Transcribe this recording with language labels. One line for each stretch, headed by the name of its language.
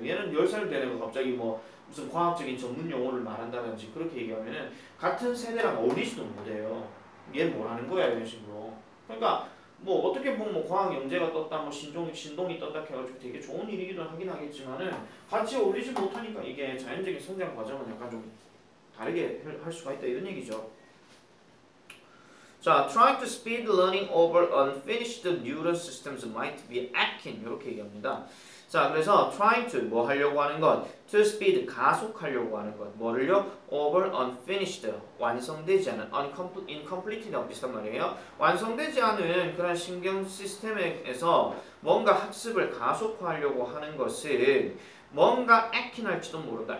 Korean: 얘는 10살 되는 거 갑자기 뭐 무슨 과학적인 전문 용어를 말한다든지 그렇게 얘기하면은 같은 세대랑 어울리지도 못해요. 얘는 뭘 하는 거야 이런 식으로. 그러니까 뭐 어떻게 보면 뭐 과학 영재가 떴다 뭐 신동이 떴다 해가지고 되게 좋은 일이기도 하긴 하겠지만은 같이 어울리지 못하니까 이게 자연적인 성장 과정은 약간 좀 다르게 할 수가 있다 이런 얘기죠.
English: 자, trying to speed learning over unfinished neuron systems might be akin
Korean: 이렇게 얘기합니다. 자, 그래서
English: trying to
Korean: 뭐 하려고 하는 것,
English: to speed
Korean: 가속하려고 하는 것, 뭐를요?
English: over unfinished
Korean: 완성되지 않은 incomplete라고 비슷한 말이에요. 완성되지 않은 그런 신경 시스템에서 뭔가 학습을 가속화하려고 하는 것은 뭔가 akin할지도 모른다.